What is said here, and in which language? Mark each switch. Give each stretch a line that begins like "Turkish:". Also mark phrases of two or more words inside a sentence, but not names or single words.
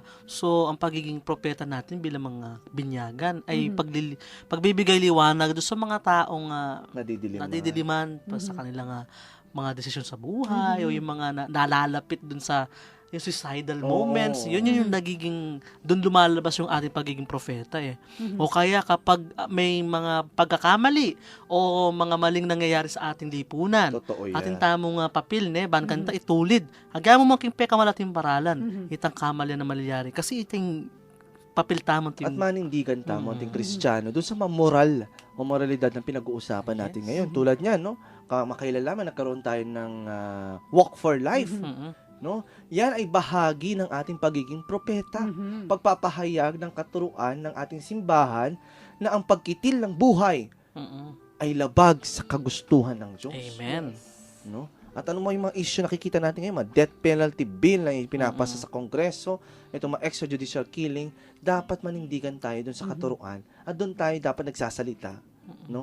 Filipino: So, ang pagiging propeta natin bilang mga binyagan ay pagbibigay liwanag doon sa mga taong nadidiliman pa sa kanilang mga desisyon sa buhay o yung mga nalalapit doon sa yung suicidal moments. Yun yung nagiging, doon lumalabas yung ating pagiging propeta eh. O kaya kapag may mga pagkakamali o mga maling nangyayari sa ating lipunan, Totoo yan.
Pampanga: ating tamong papel, ban kanta itulid. Hagyan mo making pekamalat yung paralan. Itang kamali na malayari. Kasi iting papel tamang
Filipino: At manindigan tamo ating Kristiyano doon sa moral o moralidad na pinag-uusapan natin ngayon. Tulad niyan, no? Makailalaman, nagkaroon tayo ng walk for life. No? Yan ay bahagi ng ating pagiging propeta. Pagpapahayag ng katuruan ng ating simbahan na ang pagkitil ng buhay ay labag sa kagustuhan ng Diyos. Amen. No? At ano mo yung mga issue nakikita natin ngayon, mga
English: death penalty bill
Filipino: na pinapasa sa Kongreso, itong mga
English: extrajudicial killing,
Filipino: dapat manindigan tayo dun sa katuruan at doon tayo dapat nagsasalita, no?